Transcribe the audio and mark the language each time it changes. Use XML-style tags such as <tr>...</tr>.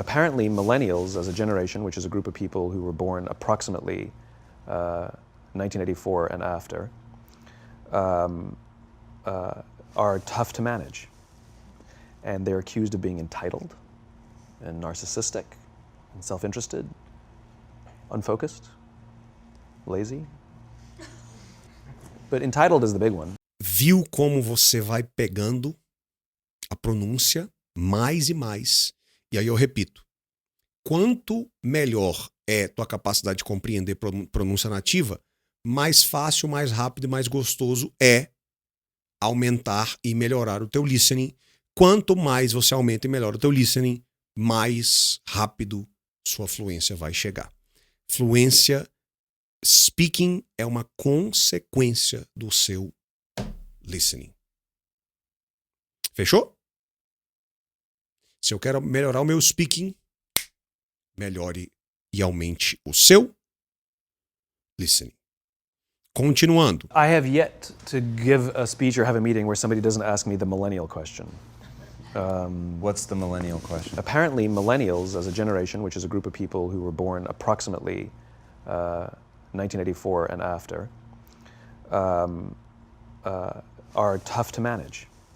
<en>Apparently, millennials as a generation, which is a group of people who were born approximately 1984 and after, are tough to manage. And they're accused of being entitled and narcissistic and self-interested, unfocused, lazy. But entitled is the big one.</en> <pt>Viu como você vai pegando a pronúncia mais e mais? E aí eu repito, quanto melhor é tua capacidade de compreender pronúncia nativa, mais fácil, mais rápido e mais gostoso é aumentar e melhorar o teu listening. Quanto mais você aumenta e melhora o teu listening, mais rápido sua fluência vai chegar. Fluência, speaking é uma consequência do seu listening. Fechou? Se eu quero melhorar o meu speaking, melhore e aumente o seu listening. Continuando.</pt> <en>I have yet to give a speech or have a meeting where somebody doesn't ask me the millennial question. What's the millennial question? Apparently, millennials as a generation, which is a group of people who were born approximately 1984 and after, are tough to manage.</en>